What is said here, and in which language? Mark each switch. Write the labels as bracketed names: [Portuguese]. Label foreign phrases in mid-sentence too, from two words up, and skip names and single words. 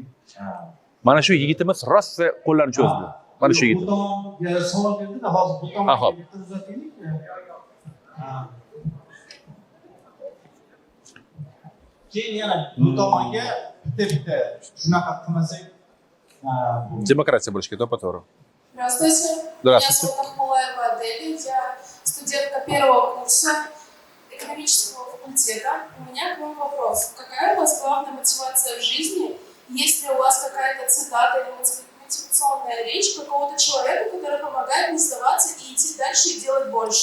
[Uzbek] Mana shu yigitimiz rosa qo'llarini cho'zdi. Mana shu yigit. Bu tomonga savol berdi-da, hozir bu tomonga tuzataylik. Keyin yana bu tomonga bitta shunaqa qilmasak, [Russian] Демократия больше, to'g'ri. Здравствуйте. Здравствуйте. Меня зовут Ахмулаева Адель. Я студентка первого курса экономического факультета. У меня к вам вопрос. Какая у вас главная мотивация в жизни? Есть ли у вас какая-то цитата или мотивационная речь какого-то человека, который помогает не сдаваться и идти дальше и делать больше?